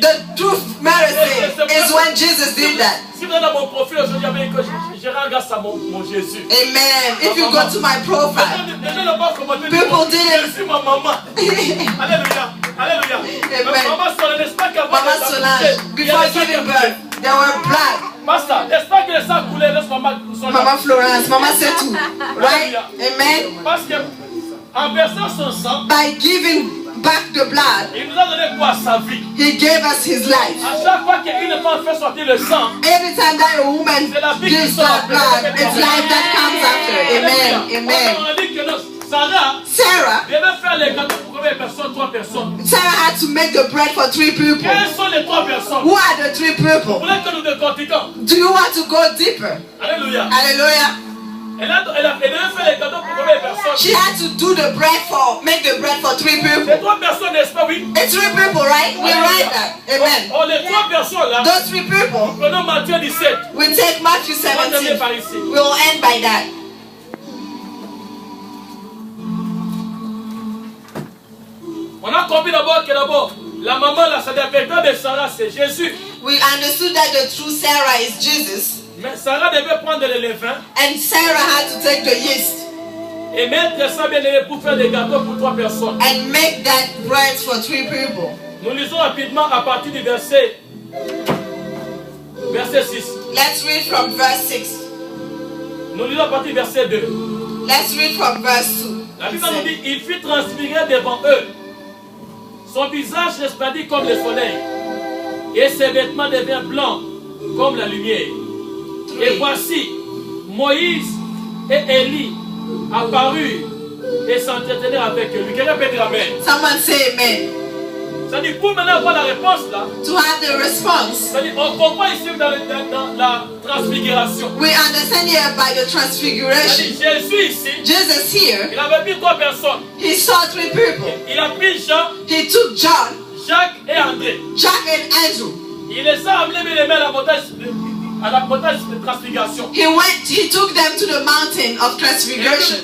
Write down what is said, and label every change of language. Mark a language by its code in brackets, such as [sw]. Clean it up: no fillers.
[en] The true Mother's Day is when Jesus did that. [fr] si vous êtes dans mon profil aujourd'hui, je rends grâce à mon Jésus. [en] Amen. If you go to my profile, [fr] Les gens ne pas commenter. [en] People didn't- [fr] Je suis ma maman. Alléluia. Alléluia. Amen. Maman Solange, n'est-ce pas qu'avant [en] Mama [fr] de Solange, s'accoucher, il y [en] before [fr] a des [en] giving [fr] gens qui [en] birth, they were black. [fr] Pasteur, n'est-ce pas que le sang coulait lorsque maman Solange- [en] Mama Florence, Mama Setu, right? Amen. [fr] Parce que en versant son sang, [en] By giving back the blood, [fr] il nous a donné quoi? Sa vie. [en] he gave us his life. [fr] À chaque fois qu'une femme fait sortir le sang, [en] Every time that a woman gives that blood, it's life that comes after. Amen. Amen. [fr] on a dit que non, Sarah Sarah, devait faire les gâteaux pour combien de personnes? 3 personnes. [en] Sarah had to make the bread for 3 people. [fr] Quelles sont les 3 personnes? [en] Who are the 3 [fr] Vous [en] people? [fr] voulez que nous décortiquons? [en] Do you want to go deeper? [fr] Alléluia. [en] Hallelujah. [fr] Elle devait faire les gâteaux pour combien de personnes? [en] She had to do the bread make the bread for 3 [fr] Les [en] people. [fr] 3 personnes, n'est-ce pas? Oui. [en] It's 3 people, right? We write that. Amen. [fr] Oh, les 3 personnes là, [en] Those 3 people, [fr] prenons Matthieu 17. [en] we take Matthew [fr] On va terminer 17. par ici. [en] We'll end by that. [fr] compris d'abord que la maman, là, c'est la véritable Sarah, c'est Jésus. [en] We understood that the true Sarah is Jesus. [fr] Mais Sarah devait prendre le levain [en] And Sarah had to take the yeast [fr] et mettre ça bien aimé pour faire des gâteaux pour 3 personnes. [en] and make that bread for 3 people. [fr] Nous lisons rapidement à partir du verset 6. [en] Let's read from verse 6. [fr] Nous lisons à partir du verset 2. [en] Let's read from verse 2. [fr] La Bible nous dit, il fut transfiguré devant eux. Son visage resplendit comme le soleil. Et ses vêtements deviennent blancs comme la lumière. Et voici, Moïse et Élie apparurent et s'entretenaient avec lui. Quelqu'un peut dire Amen. [en] Someone say amen. [fr] C'est-à-dire, pour maintenant avoir la réponse là, [en] To have the response, [fr] c'est-à-dire, on comprend ici dans la transfiguration. [en] we understand here by the transfiguration. [fr] C'est-à-dire, Jésus ici, [en] Jesus here, [fr] il avait pris 3 personnes. [en] he saw 3 people. [fr] Il a pris Jean, [en] He took John, [fr] Jacques et André. [en] Jack and Andrew. [fr] Il les a amenés les mains à la montagne de transfiguration. [en] He took them to the mountain of transfiguration.